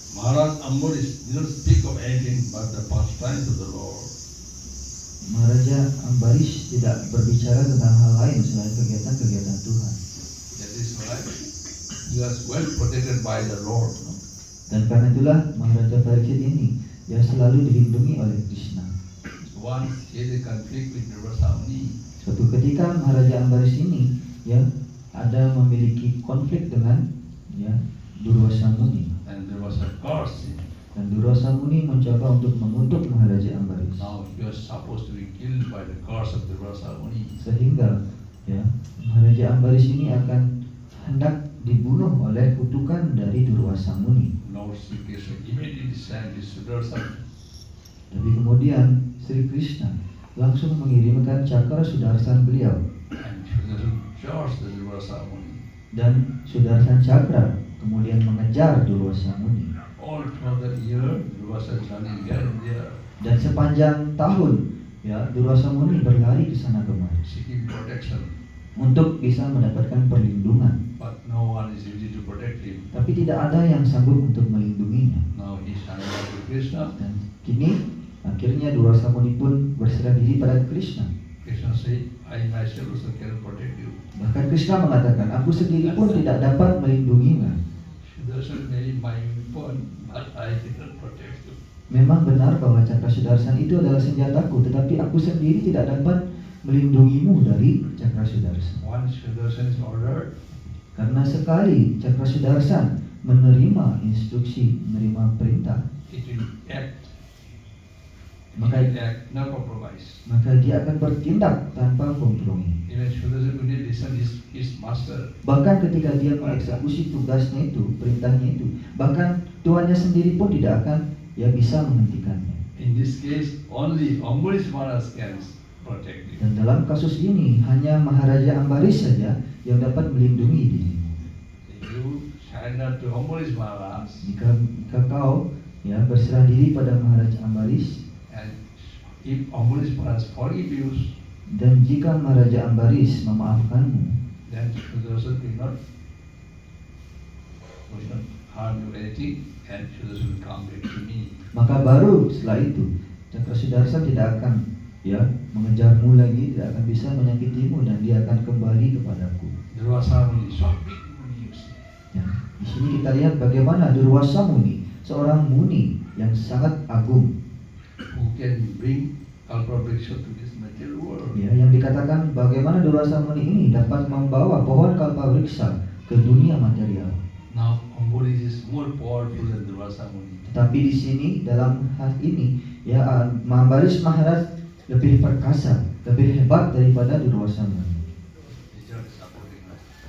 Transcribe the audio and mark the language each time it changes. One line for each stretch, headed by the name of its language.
English: Maharaj Ambarish did not speak of anything but the pastimes of the Lord.
Indonesian: Maharaja Ambarish tidak berbicara tentang hal lain selain kegiatan-kegiatan Tuhan.
English: That is why he was well protected by the Lord. No?
Indonesian: Dan karena itulah Maharaja Parikshit ini dia selalu dilindungi oleh Krishna.
English: Once he had a conflict with Durvasa Muni.
Indonesian: Suatu ketika Maharaja Ambarish ini ya ada memiliki konflik dengan ya Durvasa Muni.
English: And there was a curse.
Indonesian: Dan Durvasa Muni mencoba untuk mengutuk Maharaja Ambarish.
English: Now he was supposed to be killed by the curse of Durvasa Muni.
Indonesian: Sehingga ya Maharaja Ambarish ini akan hendak dibunuh oleh kutukan dari Durvasa Muni.
English: Lord Sri Krishna immediately sent his Sudarsana.
Indonesian: Tapi kemudian Sri Krishna langsung mengirimkan cakra Sudarsan beliau.
English: And Sudarsana charged the Durvasa Muni.
Indonesian: Dan Sudarsan cakra kemudian mengejar Durvasa Muni.
English: All throughout the year, Durvasa is running here and there,
Indonesian: Dan sepanjang tahun ya Durvasa Muni berlari ke sana kemari
English: seeking protection.
Indonesian: untuk bisa mendapatkan perlindungan.
English: But no one is ready to protect him.
Indonesian: Tapi tidak ada yang sanggup untuk melindunginya.
English: Now he surrendered to Krishna.
Indonesian: Dan kini akhirnya Durvasa Muni pun berserah diri pada Krishna.
English: Krishna said, I myself also cannot protect you.
Indonesian: Bahkan Krishna mengatakan, aku sendiri pun tidak dapat melindungimu.
English: Sudarsana may be my weapon, but I cannot protect you.
Indonesian: Memang benar bahwa cakra Sudarsan itu adalah senjataku, tetapi aku sendiri tidak dapat melindungimu dari cakra Sudarsan.
English: Once Sudarsana is ordered,
Indonesian: Karena sekali cakra Sudarsan menerima instruksi, menerima perintah,
English: it will act.
Indonesian: maka
English: No compromise.
Indonesian: dia akan bertindak tanpa kompromi.
English: Even Sudarsana will listen his master.
Indonesian: Bahkan ketika dia mengeksekusi tugasnya itu, perintahnya itu, bahkan tuannya sendiri pun tidak akan bisa menghentikannya.
English: In this case, only Ambarish Maharaj can protect you.
Indonesian: Dan dalam kasus ini hanya Maharaja Ambarish saja yang dapat melindungi dirimu.
English: If you surrender to Ambarish Maharaj,
Indonesian: Jika kau berserah diri pada Maharaja Ambarish,
English: and if Ambarish Maharaj forgive you,
Indonesian: dan jika Maharaja Ambarish memaafkanmu,
English: then Sudarsana will not harm you anything, and Sudarsana will come back to me.
Indonesian: maka baru setelah itu cakra Sudarsan tidak akan ya mengejarmu lagi, tidak akan bisa menyakitimu, dan dia akan kembali kepadaku.
English: Durvasa Muni, so big Muni, you see.
Indonesian: Ya, di sini kita lihat bagaimana Durvasa Muni, seorang muni yang sangat agung,
English: Who can bring Kalpavriksha to this material world.
Indonesian: ya, yang dikatakan bagaimana Durvasa Muni ini dapat membawa pohon Kalpavriksa ke dunia material.
English: Now Ambarish is more powerful than Durvasa Muni.
Indonesian: Tetapi di sini dalam hal ini, ya, Ambarish Maharaj lebih perkasa, lebih hebat daripada Durvasa Muni.
English: Teacher is supporting us.